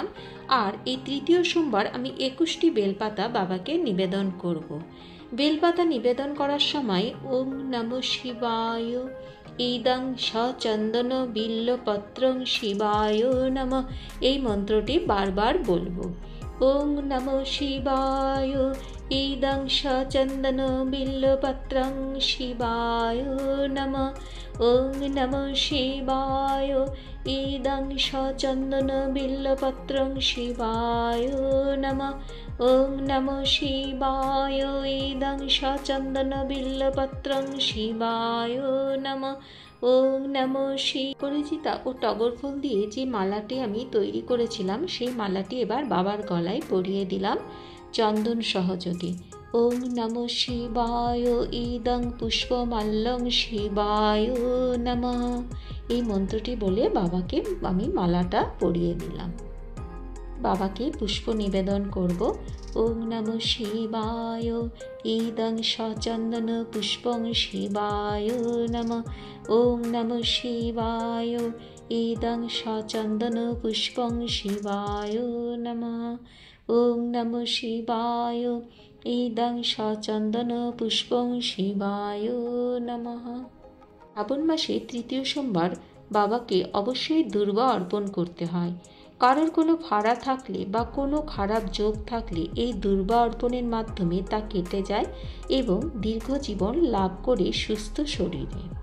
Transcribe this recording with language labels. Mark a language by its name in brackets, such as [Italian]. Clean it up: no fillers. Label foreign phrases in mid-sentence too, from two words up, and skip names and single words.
[Bangla] আর এই তৃতীয় সোমবার আমি 21টি বেলপাতা বাবাকে নিবেদন করব। বেলপাতা নিবেদন করার সময় [Sanskrit] ওম নমঃ শিবায় ইদং সচন্দন বিল্লপত্রং শিবায় নমঃ [Bangla] এই মন্ত্রটি বারবার বলবো। [Sanskrit] ওম নমঃ শিবায় ইদং সচন্দন বিল্লপত্রং শিবায় নমঃ। ওম নমঃ শিবায় ইদং সচন্দন বিল্লপত্রং শিবায় নমঃ। ওম নমঃ শিবায় ইদং সচন্দন বিল্লপত্রং শিবায় নমঃ। ওম নমঃ শিবায়। [Bangla] পরিচিতা ও টগর ফুল দিয়ে যে মালাটি আমি তৈরি করেছিলাম সেই মালাটি এবার বাবার গলায় পরিয়ে দিলাম চন্দন সহযোগে। [Sanskrit] ওম নমঃ শিবায় ইদং পুষ্পমাল্যং শিবায় নমঃ [Bangla] এই মন্ত্রটি বলে বাবাকে আমি মালাটা পরিয়ে দিলাম। বাবাকে পুষ্প নিবেদন করব। [Sanskrit] ওম নমঃ শিবায় ইদং সচন্দন পুষ্পং শিবায় নমঃ। ওম নমঃ শিবায় ইদং সচন্দন পুষ্পং শিবায় নমঃ। ওম নমঃ শিবায় ইদং সচন্দন পুষ্পং শিবায় নমঃ। [Bangla] শ্রাবণ মাসে তৃতীয় সোমবার বাবাকে অবশ্যই দুর্বা অর্পণ করতে হয়। কারোর কোনো ফাড়া থাকলে বা কোনো খারাপ যোগ থাকলে এই দুর্বা অর্পণের মাধ্যমে তা কেটে যায় এবং দীর্ঘ জীবন লাভ করে সুস্থ শরীরে।